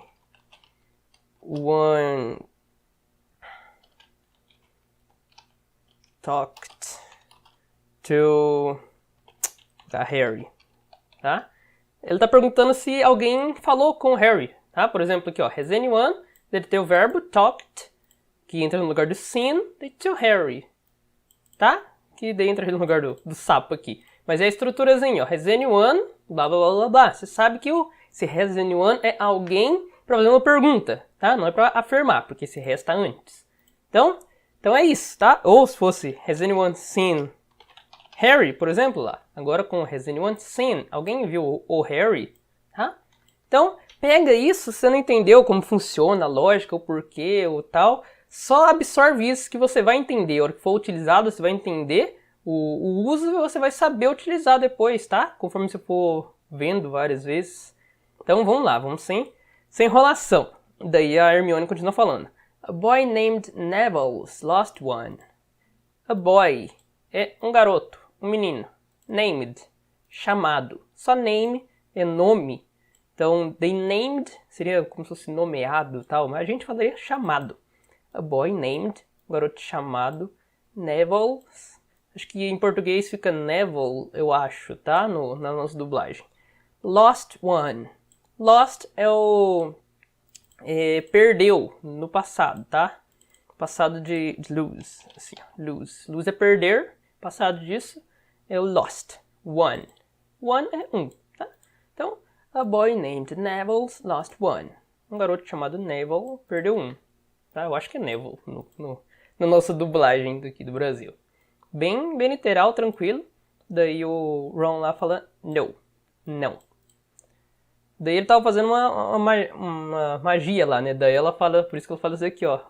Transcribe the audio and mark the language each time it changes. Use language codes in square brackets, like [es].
[en] everyone talked to Harry, tá? [pt] Ele tá perguntando se alguém falou com o Harry, tá? Por exemplo, aqui, ó, [en] has anyone, [pt] deve ter o verbo talked, que entra no lugar do seen, to Harry, tá? Que daí entra no lugar do sapo aqui. Mas é a estruturazinha, ó, has anyone, blá, blá, blá, blá, blá. Você sabe que esse has anyone é alguém para fazer uma pergunta, tá? Não é para afirmar, porque esse has tá antes. Então é isso, tá? Ou se fosse [en] has anyone seen Harry, [pt] por exemplo, lá. Agora com [en] has anyone seen, [pt] alguém viu o Harry, tá? Então, pega isso, se você não entendeu como funciona a lógica, o porquê, o tal, só absorve isso que você vai entender. A hora que for utilizado, você vai entender o uso e você vai saber utilizar depois, tá? Conforme você for vendo várias vezes. Então, vamos lá, vamos sem enrolação. Daí a Hermione continua falando. [en] A boy named Neville's lost one. [pt] A boy é um garoto, um menino. Named, chamado. Só name é nome. Então, they named seria como se fosse nomeado e tal, mas a gente falaria chamado. [en] A boy named, [pt] um garoto chamado Neville's. Acho que em português fica Neville, eu acho, tá? Na nossa dublagem. Lost one. Lost é o... perdeu no passado, tá? Passado de lose, assim, lose. Lose é perder, passado disso é o lost. One. One é um, tá? Então, [en] a boy named Neville's lost one. [pt] Um garoto chamado Neville perdeu um. Tá? Eu acho que é Neville na nossa dublagem daqui do Brasil. Bem literal, tranquilo. Daí o Ron lá fala no. Não. Daí ele tava fazendo uma magia lá, né? Daí ela fala, por isso que ela fala isso aqui, ó.